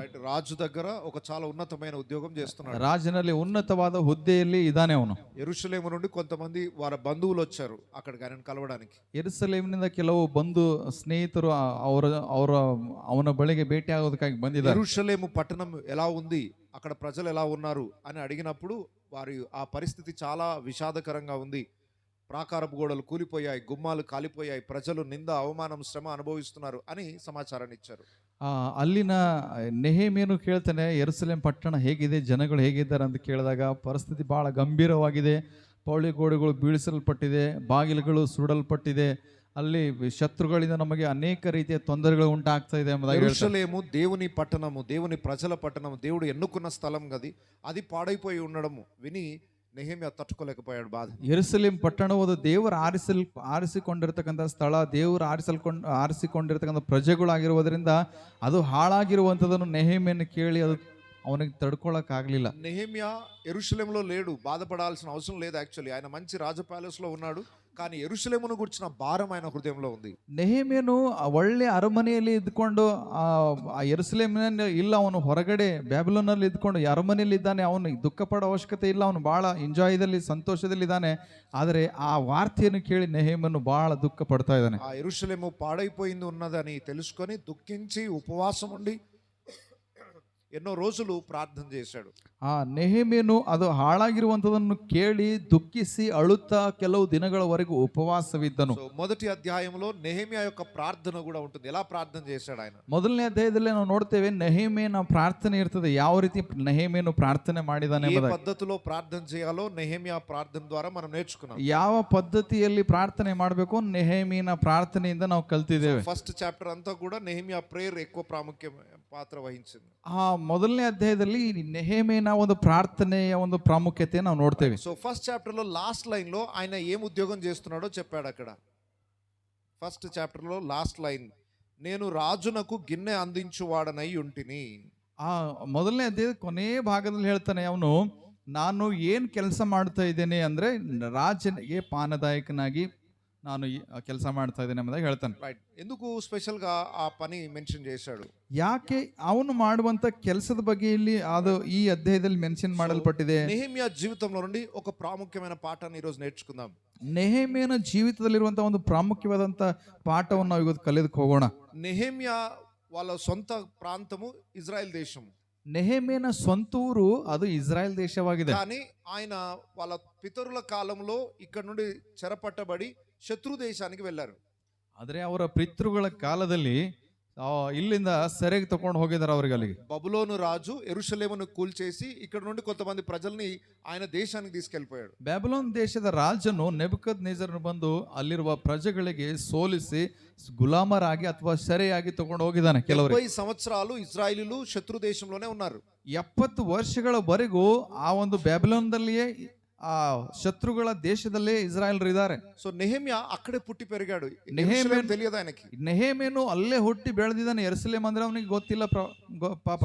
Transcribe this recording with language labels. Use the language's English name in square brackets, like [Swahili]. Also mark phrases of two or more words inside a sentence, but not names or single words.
[Telugu] రాజు దగ్గర ఒక చాలా ఉన్నతమైన ఉద్యోగం చేస్తున్నాడు. [Kannada] ರಾಜನಲ್ಲಿ ಉನ್ನತವಾದ ಹುದ್ದೆಯಲ್ಲಿ ಇದ್ದಾನೆ ಅವನು. [Telugu] ಯೆರೂಷಲೇము నుండి కొంతమంది వారి బంధువులు వచ్చారు అక్కడికి ఆయనను కలవడానికి. [Kannada] ಯೆರೂಸಲೇಮಿನಿಂದ ಕೆಲವು ಬಂಧು ಸ್ನೇಹಿತರು ಅವನ ಬಳಿಗೆ ಭೇಟಿ ಆಗೋದಕ್ಕಾಗಿ ಬಂದಿದ್ದಾರೆ. [Telugu] యెరూషలేము పట్టణం ఎలా ఉంది, అక్కడ ప్రజలు ఎలా ఉన్నారు అని అడిగినప్పుడు వారి ఆ పరిస్థితి చాలా విషాదకరంగా ఉంది. ప్రాకారపు గోడలు కూలిపోయాయి, గుమ్మాలు కాలిపోయాయి, ప్రజలు నింద అవమానం శ్రమ అనుభవిస్తున్నారు అని సమాచారాన్ని ఇచ్చారు. [Kannada] ಅಲ್ಲಿನ ನೆಹೆಮಿಯನು ಕೇಳ್ತಾನೆ, ಯೆರೂಸಲೇಮ್ ಪಟ್ಟಣ ಹೇಗಿದೆ, ಜನಗಳು ಹೇಗಿದ್ದಾರೆ ಅಂತ ಕೇಳಿದಾಗ ಪರಿಸ್ಥಿತಿ ಬಹಳ ಗಂಭೀರವಾಗಿದೆ. ಪೌಳಿ ಗೋಡೆಗಳು ಬೀಳಿಸಲ್ಪಟ್ಟಿದೆ, ಬಾಗಿಲುಗಳು ಸುಡಲ್ಪಟ್ಟಿದೆ, ಅಲ್ಲಿ ಶತ್ರುಗಳಿಂದ ನಮಗೆ ಅನೇಕ ರೀತಿಯ ತೊಂದರೆಗಳು ಉಂಟಾಗ್ತಾ ಇದೆ ಎಂಬುದಾಗಿ. [Telugu] యెరూషలేము దేవుని పట్టణము, దేవుని ప్రజల పట్టణము, దేవుడు ఎన్నుకున్న స్థలం గది, అది పాడైపోయి ఉండడము విని నెహెమ్యా తట్టుకోలేకపోయాడు బాధ. [Kannada] ಯೆರೂಸಲೇಮ್ ಪಟ್ಟಣವು ಅದು ದೇವರು ಆರಿಸಿಕೊಂಡಿರ್ತಕ್ಕಂಥ ಸ್ಥಳ, ದೇವರು ಆರಿಸಿಕೊಂಡಿರ್ತಕ್ಕಂಥ ಪ್ರಜೆಗಳಾಗಿರುವುದರಿಂದ ಅದು ಹಾಳಾಗಿರುವಂಥದ್ದನ್ನು ನೆಹೆಮ್ಯನ ಕೇಳಿ ಅದು ಅವನಿಗೆ ತಡ್ಕೊಳಕ್ ಆಗ್ಲಿಲ್ಲ. [Telugu] నెహెమ్యా యెరూషలేములో లేడు, బాధపడాల్సిన అవసరం లేదు. యాక్చువల్లీ ఆయన మంచి రాజ ప్యాలెస్ లో ఉన్నాడు, కానీ యెరూషలేమును గురించిన భారం ఆయన హృదయంలో ఉంది. [Kannada] ನೆಹೆಮ್ಯನು ಒಳ್ಳೆ ಅರಮನೆಯಲ್ಲಿ ಇದ್ಕೊಂಡು ಆ ಯೆರೂಸಲೇಮಿನ ಇಲ್ಲ, ಅವನು ಹೊರಗಡೆ ಬ್ಯಾಬಿಲೋನಲ್ಲಿ ಇದ್ಕೊಂಡು ಅರಮನೆಯಲ್ಲಿ ಇದ್ದಾನೆ, ಅವನು ದುಃಖ ಪಡೋ ಅವಶ್ಯಕತೆ ಇಲ್ಲ, ಅವನು ಬಹಳ ಎಂಜಾಯ್ದಲ್ಲಿ ಸಂತೋಷದಲ್ಲಿದ್ದಾನೆ. ಆದರೆ ಆ ವಾರ್ತೆಯನ್ನು ಕೇಳಿ ನೆಹೆಮ್ಯನು ಬಹಳ ದುಃಖ ಪಡ್ತಾ ಇದ್ದಾನೆ. [Telugu] ఆ యెరూషలేము పాడైపోయింది ఉన్నదని తెలుసుకొని దుఃఖించి ఉపవాసం ఉండి ఎన్నో రోజులు ప్రార్థన చేశాడు. [Kannada] ಆ ನೆಹೆಮೀಯನು ಅದು ಹಾಳಾಗಿರುವಂಥದ್ದನ್ನು ಕೇಳಿ ದುಃಖಿಸಿ ಅಳುತ್ತಾ ಕೆಲವು ದಿನಗಳವರೆಗೂ ಉಪವಾಸವಿದ್ದನು. [Telugu] సో మొదటి అధ్యాయంలో నెహెమ్యా యొక్క ప్రార్థన కూడా ఉంటుంది. ఎలా ప్రార్థన చేశాడు ఆయన? [Kannada] ಮೊದಲನೇ ಅಧ್ಯಾಯದಲ್ಲಿ ನಾವು ನೋಡ್ತೇವೆ ನೆಹೆಮೀಯನ ಪ್ರಾರ್ಥನೆ ಇರ್ತದೆ. ಯಾವ ರೀತಿ ನೆಹೆಮೀಯನು ಪ್ರಾರ್ಥನೆ ಮಾಡಿದಾನೆ [Telugu] ఏ [Kannada] ಎಂಬುದಾಗಿ. [Telugu] పద్ధతిలో ప్రార్థన చేయాలో నెహెమ్యా ప్రార్థన ద్వారా మనం నేర్చుకున్నాం. [Kannada] ಯಾವ ಪದ್ಧತಿಯಲ್ಲಿ ಪ್ರಾರ್ಥನೆ ಮಾಡಬೇಕು ನೆಹೆಮೀಯನ ಪ್ರಾರ್ಥನೆಯಿಂದ ನಾವು ಕಲ್ತಿದ್ದೇವೆ. [English] first chapter [Telugu] అంతా కూడా నెహెమ్యా ప్రేయర్ ఎక్కువ ప్రాముఖ్య పాత్ర వహించింది. [Kannada] ಆ ಮೊದಲನೇ ಅಧ್ಯಾಯದಲ್ಲಿ ನೆಹೆಮೀಯನ ಒಂದು ಪ್ರಾರ್ಥನೆಯ ಒಂದು ಪ್ರಾಮುಖ್ಯತೆ ನಾವು ನೋಡ್ತೇವೆ. [Telugu] సో [English] first chapter [Telugu] లో [English] last line [Telugu] లో ఆయన ఏం ఉద్యోగం చేస్తున్నాడో చెప్పాడు అక్కడ. [English] first chapter [Telugu] లో [English] last line, [Telugu] నేను రాజునకు గిన్నె అందించువాడనై ఉంటిని. [Kannada] ಆ ಮೊದಲನೇ ಅಧ್ಯಾಯದ ಕೊನೆಯ ಭಾಗದಲ್ಲಿ ಹೇಳ್ತಾನೆ ಅವನು, ನಾನು ಏನು ಕೆಲಸ ಮಾಡ್ತಾ ಇದ್ದೇನೆ ಅಂದ್ರೆ ರಾಜನಿಗೆ ಪಾನದಾಯಕನಾಗಿ ನಾನು ಕೆಲಸ ಮಾಡ್ತಾ ಇದ್ದೇನೆ ಎಂಬುದಾಗಿ ಹೇಳ್ತಾನೆ. [Telugu] రైట్, ఎందుకు స్పెషల్ గా ఆ పని మెన్షన్ చేశాడు? [Kannada] ಯಾಕೆ ಅವನು ಮಾಡುವಂತ ಕೆಲಸದ ಬಗ್ಗೆ ಇಲ್ಲಿ ಅದು ಈ ಅಧ್ಯಾಯದಲ್ಲಿ ಮೆನ್ಷನ್ ಮಾಡಲ್ಪಟ್ಟಿದೆ. [Telugu] నెహెమ్యా జీవితంలో నుండి ఒక ప్రాముఖ్యమైన పాఠాన్ని ఈ రోజు నేర్చుకుందాం. [Kannada] ನೆಹೆಮೀಯನ ಜೀವಿತದಲ್ಲಿರುವಂತಹ ಒಂದು ಪ್ರಾಮುಖ್ಯವಾದಂತ ಪಾಠವನ್ನು ನಾವು ಇವತ್ತು ಕಲಿಯೋದಕ್ಕೆ ಹೋಗೋಣ. [Telugu] నెహెమ్యా వాళ్ళ సొంత ప్రాంతము ఇజ్రాయెల్ దేశం, [Kannada] ನೆಹೆಮೀಯನ ಸ್ವಂತ ಊರು ಅದು ಇಸ್ರಾಯೇಲ್ ದೇಶವಾಗಿದೆ. [Telugu] కానీ ఆయన వాళ్ళ పితరుల కాలంలో ఇక్కడ నుండి చెరపట్టబడి శత్రు దేశానికి వెళ్ళారు. [Kannada] ಆದರೆ ಅವರ ಪಿತೃಗಳ ಕಾಲದಲ್ಲಿ ಇಲ್ಲಿಂದ ಸೆರೆಗೆ ತಗೊಂಡು ಹೋಗಿದ್ದಾರೆ ಅವ್ರಿಗೆ ಅಲ್ಲಿಗೆ. [Telugu] బబులోను రాజు యెరూషలేమును కూల్చేసి ఇక్కడ నుండి కొంతమంది ప్రజల్ని ఆయన దేశానికి తీసుకెళ్లిపోయాడు. [Kannada] ಬ್ಯಾಬಿಲೋನ್ ದೇಶದ ರಾಜನು ನೆಬೂಕದ್ನೆಚ್ಚರನು ಬಂದು ಅಲ್ಲಿರುವ ಪ್ರಜೆಗಳಿಗೆ ಸೋಲಿಸಿ ಗುಲಾಮರಾಗಿ ಅಥವಾ ಸೆರೆಯಾಗಿ ತಗೊಂಡು ಹೋಗಿದ್ದಾನೆ. ಕೆಲವರು [Telugu] 70 సంవత్సరాలు ఇజ్రాయేలీలు శత్రు దేశంలోనే ఉన్నారు. [Kannada] 70 ವರ್ಷಗಳವರೆಗೂ ಆ ಒಂದು ಬ್ಯಾಬಿಲೋನ್ದಲ್ಲಿಯೇ ಆ ಶತ್ರುಗಳ ದೇಶದಲ್ಲೇ ಇಸ್ರಾಯೇಲ್ರು ಇದ್ದಾರೆ. [Telugu] సో నెహెమ్యా అక్కడే పుట్టి పెరిగాడు. నెహెమ్యా యెరూషలేం తెలియదు ఆయనకి. [Kannada] ನೆಹೆಮೀಯನು ಅಲ್ಲೇ ಹುಟ್ಟಿ ಬೆಳೆದಿದ್ದಾನೆ. ಯೆರೂಸಲೇಮ್ ಅಂದ್ರೆ ಅವನಿಗೆ ಗೊತ್ತಿಲ್ಲ ಪಾಪ.